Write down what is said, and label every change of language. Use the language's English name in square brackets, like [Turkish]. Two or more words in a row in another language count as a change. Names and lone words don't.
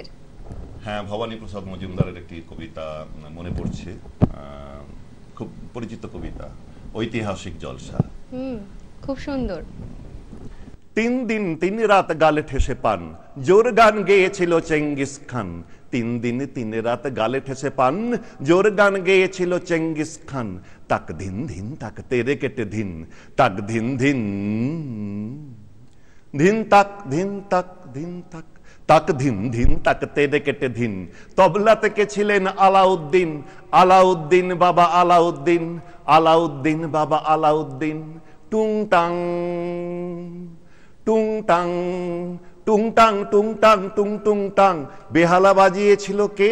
[Bangla] হ্যাঁ, ভবানী প্রসাদ মজুমদারের একটি কবিতা মনে পড়ছে, খুব পরিচিত কবিতা, ঐতিহাসিক জলসা। খুব সুন্দর। 3 দিন 3 রাত গালে ঠেসে পান, জোর গান গেয়েছিল চেঙ্গিস খান। 3 দিন 3 রাত গালে ঠেসে পান, জোর গান গেয়েছিল চেঙ্গিস খান। তাক ধিন ধিন তাক তেরে কেটে ধিন, তাক ধিন ধিন, ধিন তাক ধিন তাক ধিন তাক, তাক ধিন ধিন তাক তেরে কেটে ধিন। তবলা থেকে ছিলেন আলাউদ্দিন, আলাউদ্দিন বাবা আলাউদ্দিন, আলাউদ্দিন বাবা আলাউদ্দিন। টুং টাং টুং টাং, টুং টাং টুং টাং টুং টুং টাং, বেহালা বাজিয়েছিল কে?